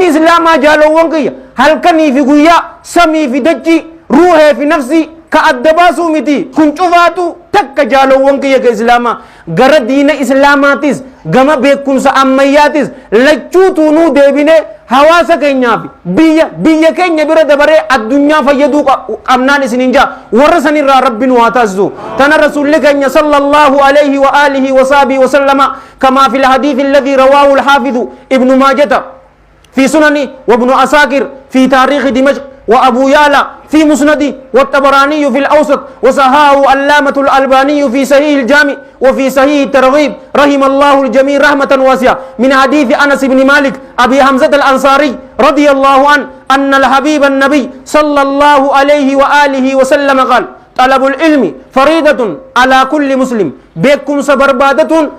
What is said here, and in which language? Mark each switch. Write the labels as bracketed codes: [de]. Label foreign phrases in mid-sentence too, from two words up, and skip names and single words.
[om] islaamaa jaalowwan kiyya halkanii fi guyyaa samii fi dachii ruuhee fi nafsii ka adda baasuu miti kun cufaatu takka jaalowwan kiyya ka islaamaa gara diina islaamaatis gama beekumsa ammayyaatis lachuutuunuu deebinee hawaasa keenyaaf biyya keenya bira dabaree addunyaa fayyaduu qabnaan isiniin jaa warra sanirraa rabbiin waa taasisu tana rasuulli keenya [ar] صلى الله عليه وآله وصحبه وسلم كما في الحديث الذي رواه الحافظ ابن ماجه في سننه وابن عساكر في تاريخ دمشق وأبو يعلى في مسندي والطبراني في الأوسط وصححه علامة الألباني في صحيح الجامع وفي صحيح الترغيب رحم الله الجميع رحمة واسعة من حديث أنس بن مالك أبي حمزة الأنصاري رضي الله عنه أن الحبيب النبي صلى الله عليه وآله وسلم قال طلب العلم فريضة على كل مسلم بكم سبربادة